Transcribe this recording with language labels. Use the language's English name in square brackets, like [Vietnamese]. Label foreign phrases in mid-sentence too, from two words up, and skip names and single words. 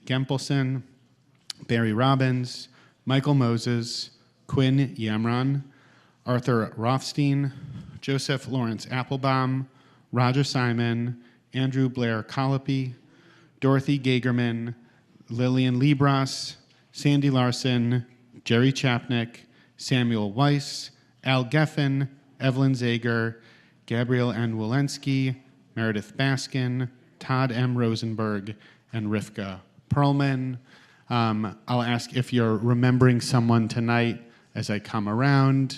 [English] Gempelson, Barry Robbins, Michael Moses, Quinn Yamron, Arthur Rothstein, Joseph Lawrence Applebaum, Roger Simon, Andrew Blair Colopy, Dorothy Gagerman, Lillian Libras, Sandy Larson, Jerry Chapnick, Samuel Weiss, Al Geffen, Evelyn Zager, Gabriel N. Walensky, Meredith Baskin, Todd M. Rosenberg, and Rivka Perlman. I'll ask if you're remembering someone tonight as I come around.